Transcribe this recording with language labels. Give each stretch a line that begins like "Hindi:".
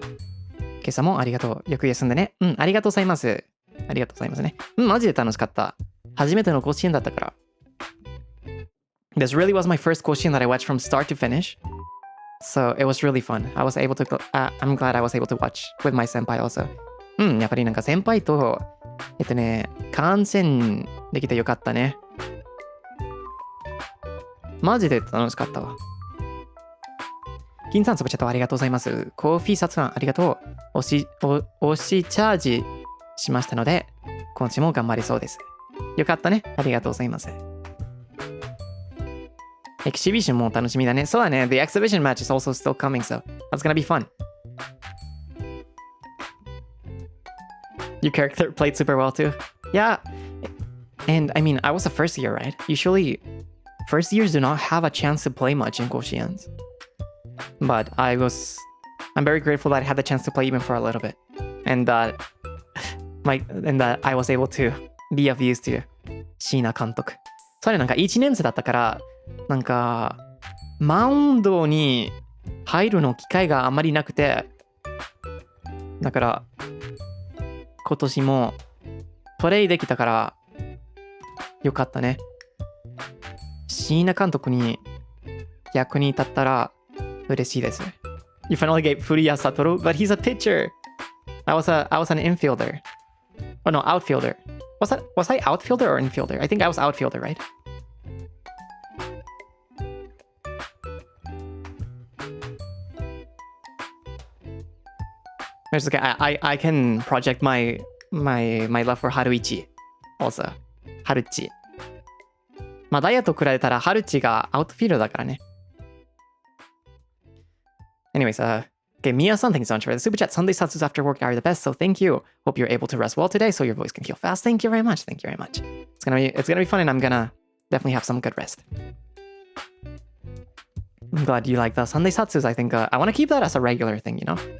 Japanese: 今朝もありがとう。よく休んでね。ありがとうございます。ありがとうございますね。マジで楽しかった。初めての甲子園だったから。
English: This really was my first 甲子園 that I watched from start to finish. So it was really fun. I'm glad I was able to watch with my senpai also.
Japanese: やっぱりなんか先輩と、観戦できてよかったね。マジで楽しかったわ。金さん、スパチャットありがとうございます。コーヒーサツさん、ありがとう。押しチャージしましたので、今週も頑張りそうです。よかったね。ありがとうございます。エキシビションも楽しみだね。そうだね。
English: The exhibition match is also still coming, so that's gonna be fun. Your character played super well too. Yeah. And I mean, I was a first year, right? Usually, first years do not have a chance to play much in Goshians. But I'm very grateful that I had the chance to play even for a little bit. And that I was able to be of use to 椎名監督。
Japanese: それなんか1年生だったから、なんかマウンドに入るの機会があまりなくて、だから今年もプレイできたからよかったね。椎名監督に役に立ったら嬉しいです。
English: You finally gave Furuya Satoru, but he's a pitcher. I was an infielder. Oh no, outfielder. Was I outfielder or infielder? I think I was outfielder, right? It's okay. I can project my love for Haruichi also. Haruchi.
Japanese: まあダイヤと比べたらハルチがアウトフィールドだからね。
English: Anyways, okay, Mia-san, thank you so much for the super chat. Sunday satsus after work are the best, so thank you. Hope you're able to rest well today so your voice can heal fast. Thank you very much. Thank you very much. It's gonna be fun, and I'm gonna definitely have some good rest. I'm glad you like the Sunday satsus. I think I want to keep that as a regular thing, you know?